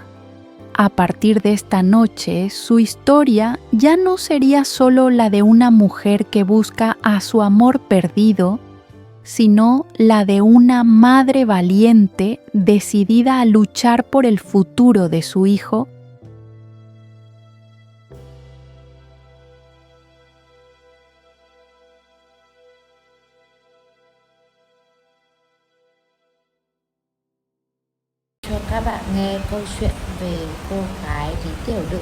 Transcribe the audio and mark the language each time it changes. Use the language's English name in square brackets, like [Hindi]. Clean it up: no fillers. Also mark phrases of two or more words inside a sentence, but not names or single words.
[Spanish] A partir de esta noche, su historia ya no sería solo la de una mujer que busca a su amor perdido, sino la de una madre valiente decidida a luchar por el futuro de su hijo. [Vietnamese] Cho các bạn nghe câu chuyện về cô gái Lý Tiểu Nữ.